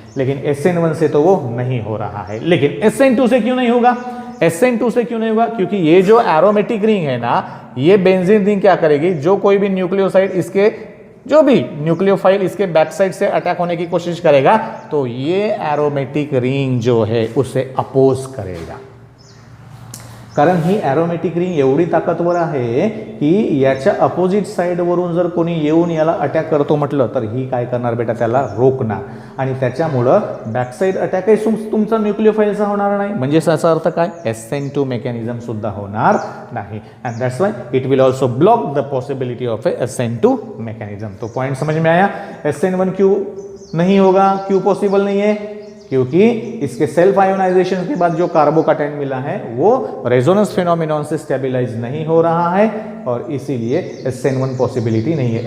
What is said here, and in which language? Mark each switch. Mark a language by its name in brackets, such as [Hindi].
[Hindi] लेकिन SN1 से तो वो नहीं हो रहा है. लेकिन SN2 से क्यों नहीं होगा, SN2 से क्यों नहीं होगा, क्योंकि ये जो एरोमेटिक रिंग है ना, ये बेंजीन रिंग क्या करेगी, जो कोई भी न्यूक्लियोसाइड इसके, जो भी न्यूक्लियोफाइल इसके बैक साइड से अटैक होने की कोशिश करेगा तो ये एरोमेटिक रिंग जो है उसे अपोज करेगा. [Marathi] कारण ही एरोमेटिक रिंग एवढी ताकदवर आहे की याच्या अपोजिट साइडवरून जर कोणी येऊन याला अटॅक करतो म्हटलं तर ही काय करणार बेटा, त्याला रोखणार आणि त्याच्यामुळं बॅक साइड अटॅकही तुमचा न्यूक्लियोफाइलचा होणार नाही. म्हणजे याचा अर्थ काय, SN2 मेकॅनिझम सुद्धा होणार नाही. [English] And that's why it will also block the possibility of a SN2 mechanism. [Hindi] तो पॉइंट समझ में आया. SN1 क्यों नहीं होगा, क्यों पॉसिबल नहीं है, क्योंकि इसके सेल्फ आयोनाइजेशन के बाद जो कार्बोकैटायन मिला है वो रेजोनेंस फिनोमिनन से स्टेबिलाइज नहीं हो रहा है और इसीलिए SN1 पॉसिबिलिटी नहीं है.